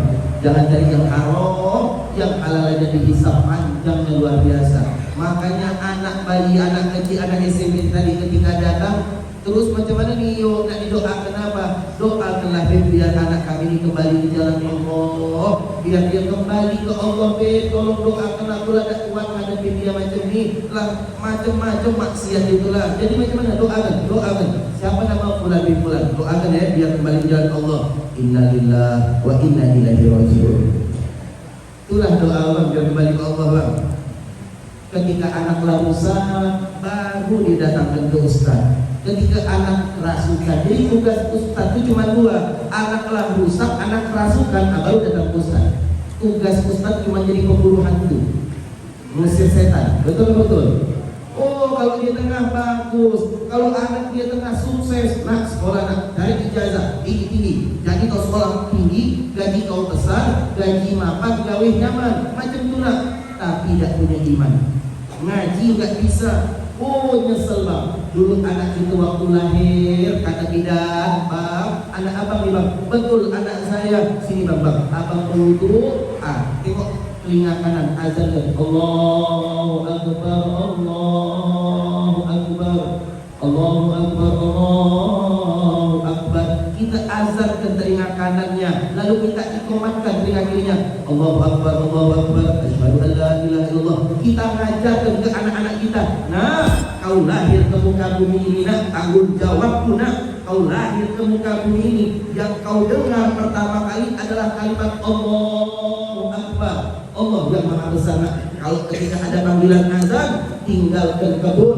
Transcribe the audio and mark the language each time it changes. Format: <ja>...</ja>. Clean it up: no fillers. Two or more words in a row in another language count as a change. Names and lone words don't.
<ms>Jangan cari yang haram, yang halal aja dihisab, panjangnya luar biasa. Makanya anak bayi, anak kecil, anak SMP tadi ketika datang, terus macam mana nih yuk nak didoakan apa? Doakanlah biar anak kami ini kembali di jalan Allah, biar dia kembali ke Allah. Tolong doakan aku lah, tak kuat menghadapi dia macam ni lah, macam-macam maksiat itulah. Jadi macam mana? Doakan. Siapa nama</ms> <ar>فلان بن فلان?</ar> <ms>Doakan ya biar kembali di jalan Allah.</ms> <ar>إنا لله وإنا إليه راجعون.</ar> <ms>Itulah doa Allah biar kembali ke Allah bang. Ketika anaklah rusak, baru didatangkan ke ustaz. Ketika anak rasukan, jadi tugas ustaz itu cuma 2. Anaklah rusak, anak rasukan, baru datang ke ustaz. Tugas ustaz cuma jadi pemburu hantu, mengusir setan. Betul. Oh, kalau dia tengah bagus, kalau anak dia tengah sukses, nak sekolah nak dari ijazah tinggi. Jadi kau sekolah tinggi, gaji kau besar, gaji mapan, gawe nyaman, macam tu nak. Tapi tidak punya iman, ngaji nggak bisa. Oh nyesel bang. Dulu anak itu waktu lahir kata bidan, bang, anak abang nih bang. Betul anak saya. Sini bang. Abang duduk. Tengok telinga kanan azan kan.</ms> <ar>الله أكبر، الله أكبر، الله أكبر، الله أكبر.</ar> <ms>Kita azan ke telinga kanannya, lalu kita ikomatkan telinga kirinya.</ms> <ar>الله أكبر، الله أكبر. أشهد أن لا إله إلا الله.</ar> <ms>Kita ngajarkan ke anak-anak kita. Nah, kau lahir ke muka bumi ini nak, tanggung jawabku nak. Kau lahir ke muka bumi ini, yang kau dengar pertama kali adalah kalimat</ms> <ar>الله أكبر.</ar> <ms>Allah yang maha besar nak. Kalau ketika ada panggilan azan, tinggalkan kebun.</ms>